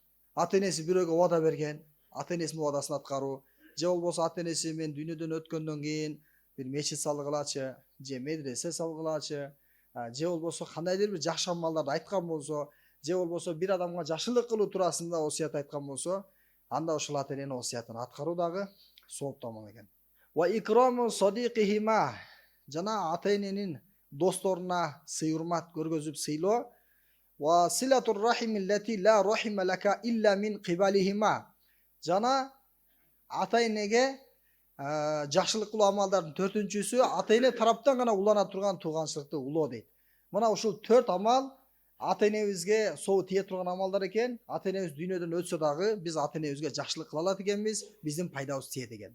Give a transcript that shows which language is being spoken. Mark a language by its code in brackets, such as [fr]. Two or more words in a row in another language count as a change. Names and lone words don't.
[ky] Ата энеси бирөөгө убада берген, ата энесинин убадасын аткаруу, же болбосо ата энеси мен дүйнөдөн өткөндөн кийин бир мечит салгылачы, же медресе салгылачы, же болбосо кандайдыр бир жакшы амалдарды айткан болсо, же болбосо бир адамга жакшылык кылуу туурасында осуят айткан болсо, анда ошол ата эненин осуятын аткаруу дагы сооптуу амал экен. [ar] وإكرام صديقهما. [ky] Жана ата эненин досторуна сый урмат көргөзүп сыйлоо. [ar] وصلة الرحم التي لا رحم لك إلا من قبلهما. [ky] Жана ата энеге жакшылык кылуу амалдардын төртүнчүсү ата эне тараптан гана улана турган тууганчылыкты улоо дейт. Мына ушул 4 амал ата энебизге собу тие турган амалдар экен. Ата энебиз дүйнөдөн өтсө дагы биз ата энебизге жакшылык кыла алат экенбиз, биздин пайдабыз тиет экен.